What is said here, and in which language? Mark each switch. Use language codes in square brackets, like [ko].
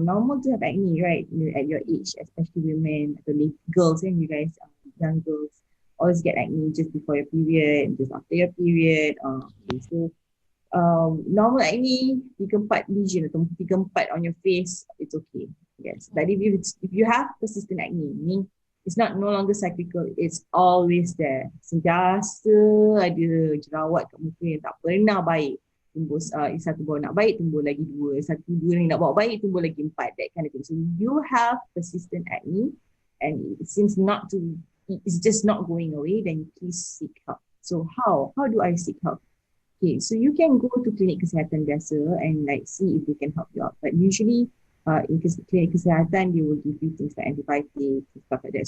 [en] Normal to have acne, right? At your age, especially women, the girls, and you guys, young girls, always get acne just before your period, just after your period. Okay, so normal acne, 3-4 lesion atau 3-4 on your face, it's okay. Yes, but if you have persistent acne, meaning it's no longer cyclical, it's always there. [ms] Sentiasa ada jerawat kat muka yang tak pernah baik. Tumbuh satu bawa nak baik, tumbuh lagi 2. Satu 2 ni nak bawa baik, tumbuh lagi 4. [en] That kind of thing. So you have persistent acne and it seems it's just not going away, then please seek help. So how do I seek help? Okay, so you can go to klinik kesihatan biasa and like see if they can help you out. But usually in klinik kesihatan, they will give you things like antibiotics and stuff like that.